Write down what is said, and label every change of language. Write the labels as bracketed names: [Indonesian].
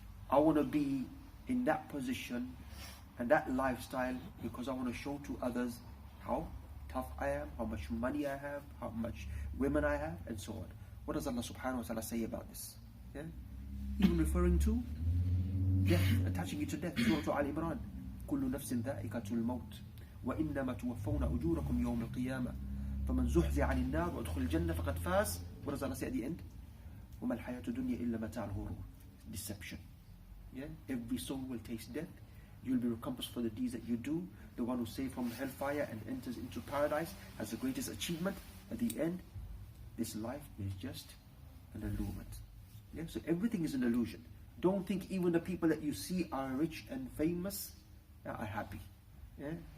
[English] I want to be in that position and that lifestyle because I want to show to others how tough I am, how much money I have, how much women I have, and so on. What does Allah subhanahu wa ta'ala say about this? Yeah? Even referring to death, attaching it to death. Surah Al-Imran. [Arabic] كل نفس ذائقة الموت وإنما توفون أجوركم يوم القيامة فمن زحزح عن النار وادخل الجنة فقد فاز. [English] What does Allah say at the end? [Arabic] وما الحياة الدنيا إلا متاع الغرور. [English] Deception. Yeah? Every soul will taste death. You'll be recompensed for the deeds that you do. The one who saved from hellfire and enters into paradise has the greatest achievement. At the end, this life is just an allurement. Yeah? So everything is an illusion. Don't think even the people that you see are rich and famous are happy. Yeah?